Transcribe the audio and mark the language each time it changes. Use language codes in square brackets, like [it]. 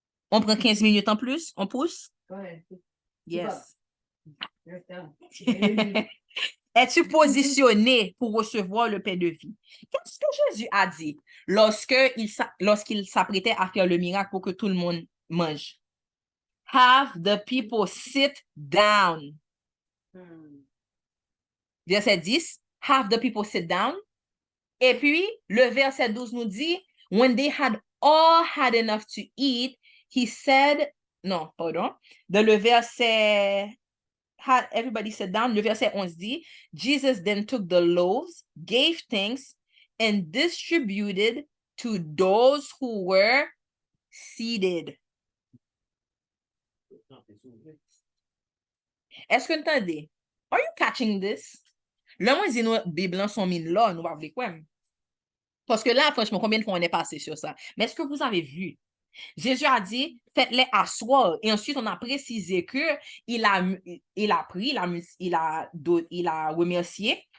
[fr] On prend 15 minutes en plus, on pousse? Ouais. [en] Yes. [fr] Attends. Es-tu positionné pour recevoir le pain de vie? Qu'est-ce que Jésus a dit lorsqu'il s'apprêtait à faire le miracle pour que tout le monde mange? [en] Have the people sit down. [fr] Verset 10, [en] have the people sit down. [fr] Et puis, le verset 12 nous dit, [en] when they had all had enough to eat, he said, [fr] non, pardon, dans le verset, [en] had everybody sit down, [fr] le verset 11 dit, [en] Jesus then took the loaves, gave thanks, and distributed to those who were seated. [fr] Est-ce que vous entendez? [en] Are you catching this? [fr] Là, moi, dis nous, des blancs sont mis là, nous va voir quoi? Parce que là, franchement, combien de fois on est passé sur ça? Mais est-ce que vous avez vu? Jésus a dit, faites-les asseoir. Et ensuite, on a précisé que il a pris, il a remercié.